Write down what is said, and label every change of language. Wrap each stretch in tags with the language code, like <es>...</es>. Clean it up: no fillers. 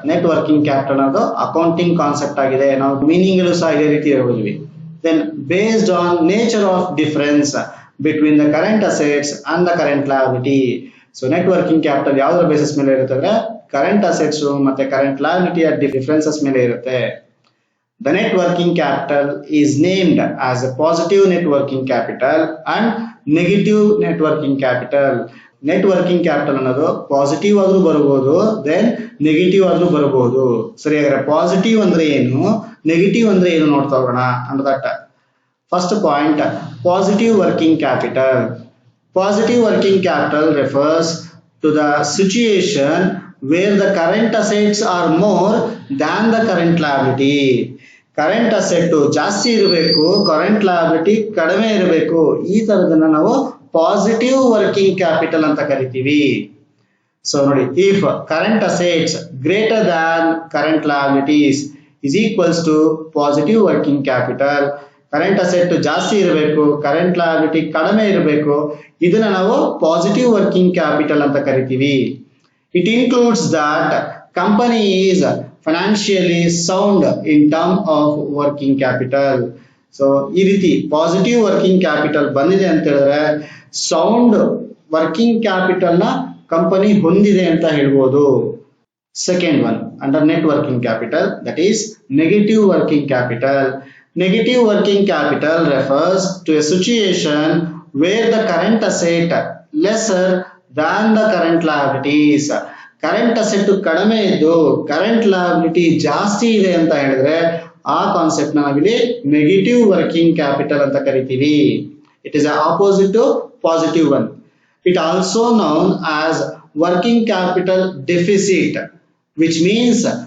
<kn>Net working capital ಅನ್ನೋದು accounting concept ಆಗಿದೆ. ನಾವು ಮೀನಿಂಗ್ ಸಹ ಇದೇ ರೀತಿ ಹೇಳ್ಬೋದ್ವಿ.</kn> <en>Then based on nature of difference between the current assets and the current liability.</en> <kn>So net working capital ಯಾವ್ದ್ರ basis ಮೇಲೆ ಇರುತ್ತೆ ಅಂದ್ರೆ ಕರೆಂಟ್ ಅಸೆಟ್ಸ್ ಮತ್ತೆ ಕರೆಂಟ್ ಲಯಬಿಲಿಟಿಯ ಡಿಫರೆನ್ಸಸ್ ಮೇಲೆ ಇರುತ್ತೆ.</kn> <en>The net working capital is named as a positive net working capital and negative net working capital.</en> <kn>Net working capital ಅನ್ನೋದು positive ಆದ್ರೂ ಬರಬಹುದು, ದೆನ್ ನೆಗೆಟಿವ್ ಆದ್ರೂ ಬರಬಹುದು. ಸರಿ, ಹಾಗಾದ್ರೆ ಪಾಸಿಟಿವ್ ಅಂದ್ರೆ ಏನು, ನೆಗೆಟಿವ್ ಅಂದ್ರೆ ಏನು ನೋಡ್ತಾ ಹೋಗೋಣ and that.</kn> <en>First point, positive working capital. Positive working capital refers to the situation where the current assets are more than the current liability.</en> <kn>Current asset ಜಾಸ್ತಿ ಇರಬೇಕು, ಕರೆಂಟ್ ಲಯಬಿಲಿಟಿ ಕಡಿಮೆ ಇರಬೇಕು. ಈ ತರದನ್ನ ನಾವು ಪಾಸಿಟಿವ್ ವರ್ಕಿಂಗ್ ಕ್ಯಾಪಿಟಲ್ ಅಂತ ಕರಿತೀವಿ.</kn> <en>So ನೋಡಿ, if current assets greater than current liabilities is equals to positive working capital.</en> <kn>Current asset ಜಾಸ್ತಿ ಇರಬೇಕು, ಕರೆಂಟ್ ಲಯಬಿಲಿಟಿ ಕಡಿಮೆ ಇರಬೇಕು, ಇದನ್ನ ನಾವು ಪಾಸಿಟಿವ್ ವರ್ಕಿಂಗ್ ಕ್ಯಾಪಿಟಲ್ ಅಂತ ಕರಿತೀವಿ.</kn> <en>It includes that company is financially sound in term of working capital.</en> <kn>So ಈ ರೀತಿ ಪಾಸಿಟಿವ್ ವರ್ಕಿಂಗ್ ಕ್ಯಾಪಿಟಲ್ ಬಂದಿದೆ ಅಂತ ಹೇಳಿದ್ರೆ ಸೌಂಡ್ ವರ್ಕಿಂಗ್ ಕ್ಯಾಪಿಟಲ್ ನ ಕಂಪನಿ ಹೊಂದಿದೆ ಅಂತ ಹೇಳ್ಬೋದು.</kn> <en>Second one under net working capital, that is negative working capital. Negative working capital refers to a situation where the current asset lesser than the current liabilities.</en> <kn>Current asset ಕಡಿಮೆ ಇದ್ದು current liability ಜಾಸ್ತಿ ಇದೆ ಅಂತ ಹೇಳಿದ್ರೆ ಆ concept ನಾವಿಲ್ಲಿ negative working capital ಅಂತ ಕರಿತೀವಿ.</kn> <en>It is opposite to positive one. It also known as working capital deficit, which means</en>